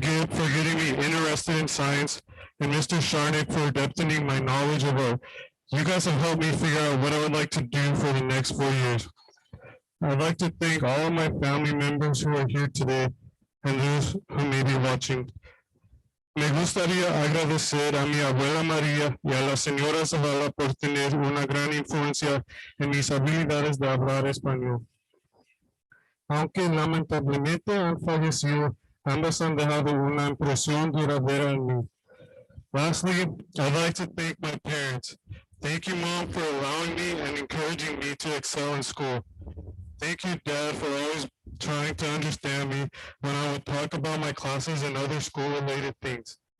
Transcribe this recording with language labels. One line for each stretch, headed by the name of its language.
English: Gibb for getting me interested in science, and Mr. Sharnick for depthening my knowledge of art. You guys have helped me figure out what I would like to do for the next 4 years. I'd like to thank all of my family members who are here today and those who may be watching.
Spanish: Me gustaría agradecer a mi abuela María y a la señora Zavala por tener una gran influencia en mis habilidades de hablar español. Aunque lamentablemente han fallecido, ambas han dejado una impresión duradera en mí.
English: Lastly, I'd like to thank my parents. Thank you, Mom, for allowing me and encouraging me to excel in school. Thank you, Dad, for always trying to understand me when I would talk about my classes and other school-related things.